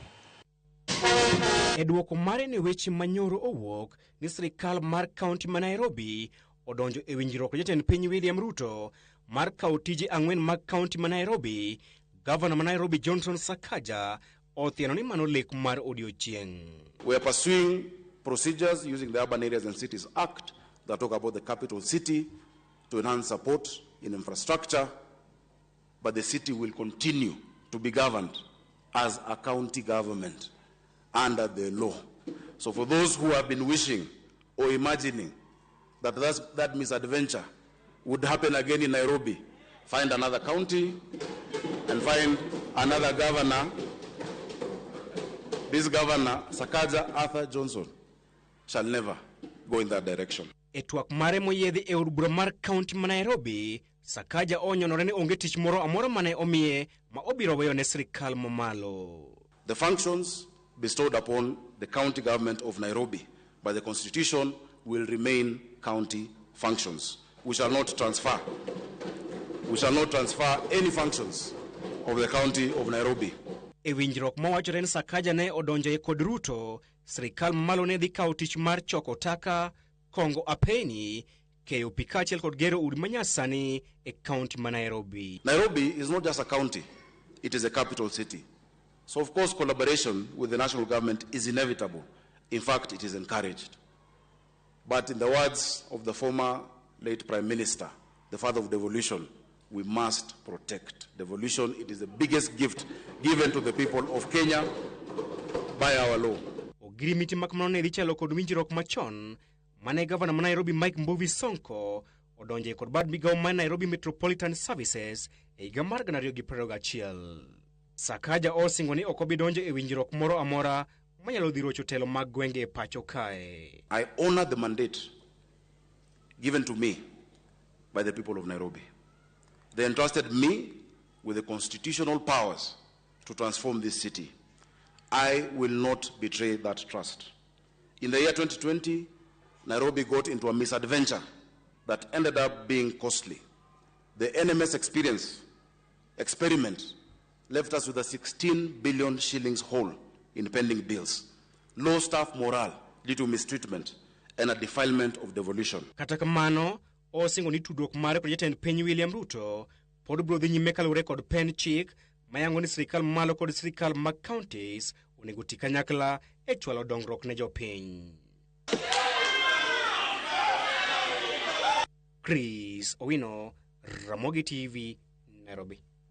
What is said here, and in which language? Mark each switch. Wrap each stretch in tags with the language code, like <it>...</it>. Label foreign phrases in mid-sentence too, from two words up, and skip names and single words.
<luo>E duoko mare ne weche manyoro owuok ni sirkal mar kaunti ma Nairobi odonjo e winjruok gi jatend piny William Ruto mar kawo tije ang'wen mag kaunti ma Nairobi. Gavana ma Nairobi Johnson Sakaja othieno ni mano lek mar odiochieng'.</luo> <en>We are pursuing procedures using the Urban Areas and Cities Act that talk about the capital city to enhance support in infrastructure, but the city will continue to be governed as a county government under the law. So for those who have been wishing or imagining that that misadventure would happen again in Nairobi, find another county and find another governor. This governor, Sakaja Arthur Johnson, shall never go in that direction.</en> <luo>E twak mare moyedhi e od bura mar kaunti ma Nairobi, Sakaja onyonore ni onge tich moro amora mane omiye ma obiro weyo ne sirkal mamalo.</luo> <en>The functions bestowed upon the county government of Nairobi by the constitution will remain county functions. We shall not transfer any functions of the county of Nairobi.</en> <luo>E winjruok mawachore ni Sakaja ne odonjo e kod Ruto, sirkal mamalo ne dhi kawo tich mar choko taka, kongo apeni, keyo pi kaachiel kod gero udi manyasani e kaunti ma Nairobi.</luo> <en>Nairobi is not just a county, it is a capital city. So of course collaboration with the national government is inevitable. In fact, it is encouraged. But in the words of the former late Prime Minister, the father of devolution, we must protect devolution. It is the biggest gift given to the people of Kenya by our law.</en> <luo>Ogirimiti makamano ne dhi chalo kod winjruok machon mane gavana ma Nairobi Mike Mbuvi Sonko odonje kod bad migawo ma Nairobi Metropolitan Services e higa mar 2021. Sakaja osingo ni ok obi donjo e winjruok moro amora manyalo dhi rocho telo mag gwenge e pacho kae.</luo> <en>I honor the mandate given to me by the people of Nairobi. They entrusted me with the constitutional powers to transform this city. I will not betray that trust. In the year 2020, Nairobi got into a misadventure that ended up being costly. The NMS experiment left us with a 16 billion shillings hole in pending bills, low staff morale due to mistreatment, and a defilement of devolution.</en> <luo>Kata kamano, osingo ni tudruok mare kod jatend piny William Ruto pod biro dhi nyime kalure kod pen chik mayango ni sirkal malo kod sirkal mag counties onego ti kanyakla e chwalo dongruok ne jopiny. Chris Owino, Ramogi TV, Nairobi.</luo>